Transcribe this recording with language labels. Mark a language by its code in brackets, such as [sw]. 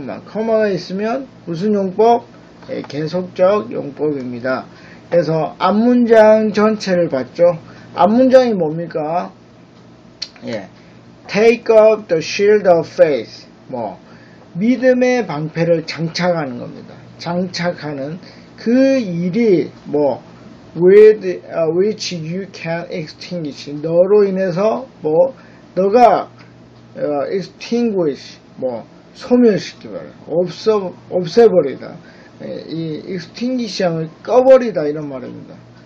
[ko] 커마가 있으면 무슨 용법? 계속적 용법입니다. 그래서 앞문장 전체를 봤죠. 앞문장이 뭡니까? [en] Take up the shield of faith. [ko] 믿음의 방패를 장착하는 겁니다. 장착하는 그 일이 [en] with which you can extinguish. [ko] 너로 인해서 너가 extinguish 소멸시키다, 없애버리다. 이 extinguishing을 꺼버리다 이런 말입니다.